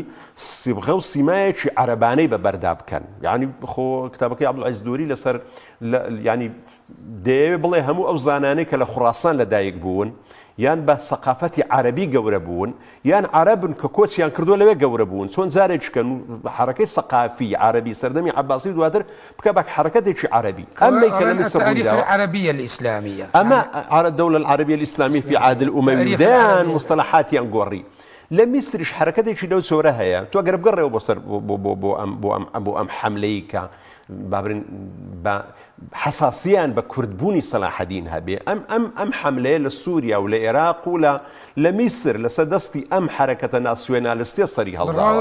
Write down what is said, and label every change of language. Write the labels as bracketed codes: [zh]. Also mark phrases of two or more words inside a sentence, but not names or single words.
[ckb] سیبغە و سیمایەکی عەرەبانەی بەبەردا بکەن یعنی خۆ کتابەکەی عەبدولعەزیز نووری لەسەر ینی دەیەوێت بڵێ هەموو ئەو زانانەی کە لە خوڕاسان لەدایک بوون یان بە سەقافەتی عەرەبی گەورە بوون یان عەرەبن کە کۆچیان کردووە لەوێ گەورە بوون چۆن جارێککەن حرەکەی سەقافی عەرەبی سەردەمی عەباسی دواتر بکە بە حرەکەتێکی عەرەبی ئەمەی کە لە میسر بوویداوە [ar] العربية الإسلامية [ckb] ئەمە [ar] الدولة العربية الإسلامية في عهد الأموي [ckb] دەیان مصطلحاتیان گۆڕی لە میسریش حرەکەتێکی لەو جۆرە هەیە تۆ ئەگەر بگەڕێەوە بۆ سەر بۆ ئەم حەملەی کە بابرین بە حساسیان بە کوردبوونی سەلاحەدین هەبێ ئەم حەملەیە لە سووریا و لە عێراق و لە میسر لە سەردەستی ئەم حرەکەتە ناسیۆنالیستیە سەری هەڵداوە